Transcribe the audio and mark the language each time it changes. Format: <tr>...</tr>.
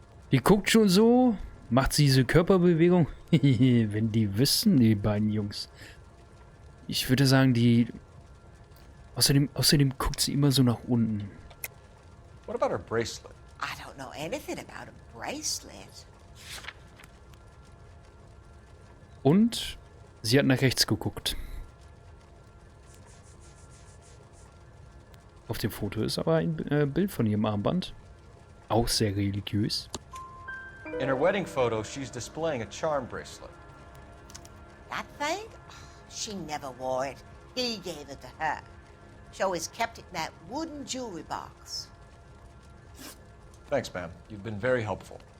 <de>Die guckt schon so, macht sie diese Körperbewegung. Wenn die wüssten, die beiden Jungs. Ich würde sagen, die Außerdem guckt sie immer so nach unten.</de> <en>What about her bracelet? I don't know anything about a bracelet.</en> <de>Und sie hat nach rechts geguckt. Auf dem Foto ist aber ein Bild von ihrem Armband. Auch sehr religiös.</de> <en>In her wedding photo, she's displaying a charm bracelet. That thing? She never wore it. He gave it to her. She always kept it in that wooden jewelry box. Thanks, ma'am. You've been very helpful.</en>